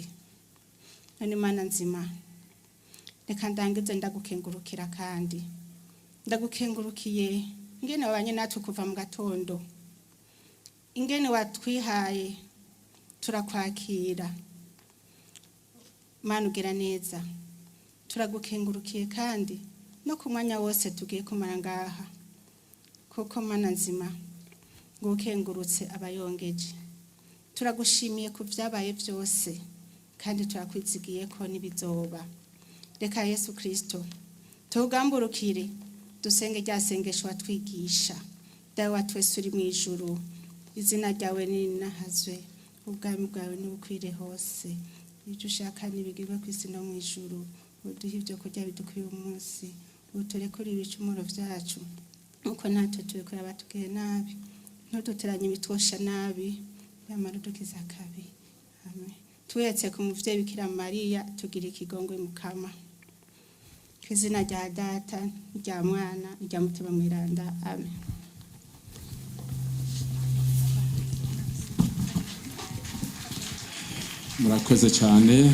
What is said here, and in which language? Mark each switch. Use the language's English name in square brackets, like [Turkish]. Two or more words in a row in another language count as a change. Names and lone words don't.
[Rundi] None Mana nzima, reka ndangize ndagukengurukira, kandi ndagukengurukiye ingene wabanye natwe kuva mu gatondo, ingene watwihaye turakwakira. Mana ugira neza, turagukengurukiye kandi no ku mwanya wose tugiye kumara ngaha, kuko Mana nzima ngukengurutse abayongeje. Turagushimiye ku byabaye byose, kandi turakwizigiye ko nibizoba. Reka Yesu Kristo tugamburukire, dusenge rya sengesho watwigisha. Dawe wa twese uri mu ijuru, izina ryawe ninahazwe, ubwami bwawe nibukwire hose, ibyo ushaka nibigirwe ku isi no mu ijuru. Uduhe ibyo kurya bidukwiye umunsi, uturekure ibicumuro byacu uko natwe turekura abatugiriye nabi, ntuduteranye ibitwosha nabi, yamara udukiza akabi. Amen. Tuyetse ku muvyeyi Bikira Mariya, tugira ikigongwe Mukama. Ku izina rya Data, rya Mwana, rya Mutima Mweranda. Amen. Murakoze cyane.